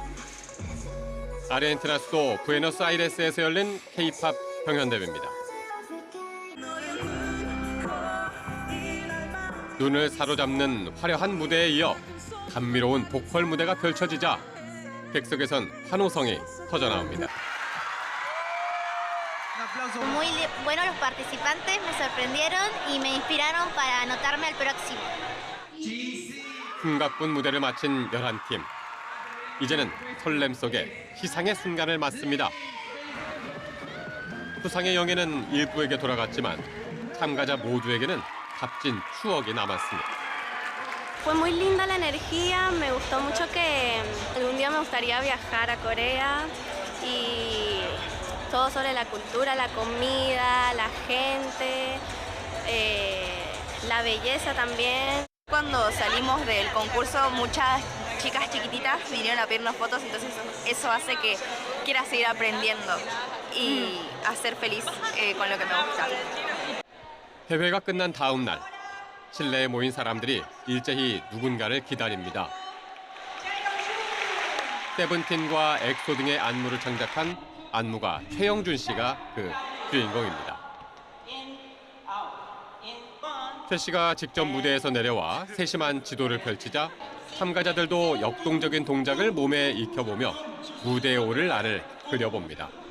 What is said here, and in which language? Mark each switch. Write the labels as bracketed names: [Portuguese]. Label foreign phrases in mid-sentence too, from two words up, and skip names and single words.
[Korean] 아르헨티나 수도 부에노스아이레스에서 열린 K-팝 경연대회입니다. 눈을 사로잡는 화려한 무대에 이어 감미로운 보컬 무대가 펼쳐지자 객석에선 환호성이 터져나옵니다. [Spanish] Muy bueno, los participantes me sorprendieron y me inspiraron para anotarme al próximo. [Korean] 숨가쁜 무대를 마친 11팀. 이제는 설렘 속에 희상의 순간을 맞습니다. 수상의 영예는 일부에게 돌아갔지만 참가자 모두에게는 값진 추억이 남았습니다. [Spanish] Fue muy linda la energía, me gustó mucho que algún día me gustaría viajar a Corea y todo sobre la cultura, la comida, la gente, la belleza también. Cuando salimos del concurso, muchas chicas chiquititas vinieron a pedirnos fotos, entonces eso hace que quiera seguir aprendiendo y a ser feliz con lo que me gusta. [Korean] 대회가 끝난 다음 날, 실내에 모인 사람들이 일제히 누군가를 기다립니다. 세븐틴과 엑소 등의 안무를 창작한 안무가 최영준 씨가 그 주인공입니다. 최 씨가 직접 무대에서 내려와 세심한 지도를 펼치자 참가자들도 역동적인 동작을 몸에 익혀보며 무대에 오를 날을 그려봅니다.